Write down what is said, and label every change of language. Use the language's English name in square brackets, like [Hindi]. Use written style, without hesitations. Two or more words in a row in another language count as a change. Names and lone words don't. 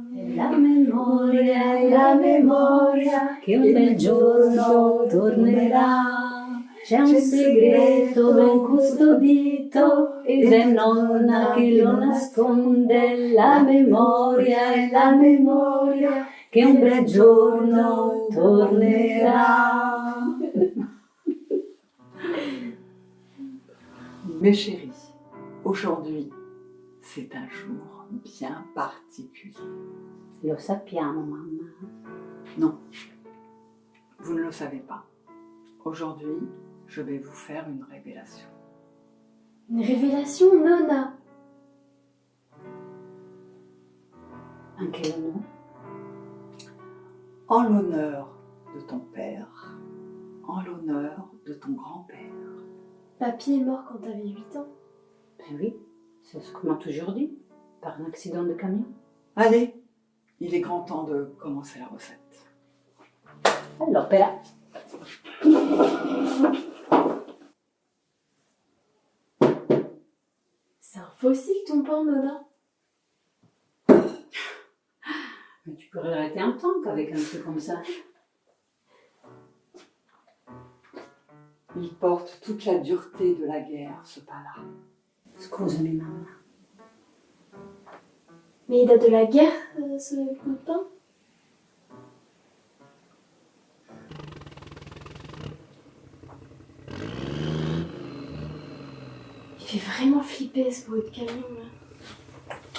[Italian] La memoria che un bel giorno tornerà. C'è un segreto ben custodito ed è nonna che lo nasconde. La memoria è la memoria che un bel giorno tornerà. [French] Mes chéris, aujourd'hui, c'est un jour bien particulier. [Italian] Lo sappiamo, mamma. [French] Non, vous ne le savez pas. Aujourd'hui, je vais vous faire une révélation. Une révélation, nonna. Anche l'honneur. En l'honneur de ton père, en l'honneur de ton grand-père. Papy est mort quand t'avais 8 ans. Ben oui, c'est ce qu'on m'a toujours dit, par un accident de camion. Allez, il est grand temps de commencer la recette. [Italian] All'opera. [French] C'est un fossile ton pain, nonna. Mais tu peux regretter un temps qu'avec un truc comme ça. Il porte toute la dureté de la guerre, ce pain-là. [Italian] Scusami, mamma. [French] Mais il date de la guerre, ce bout de pain? Il fait vraiment flipper ce bruit de camion là.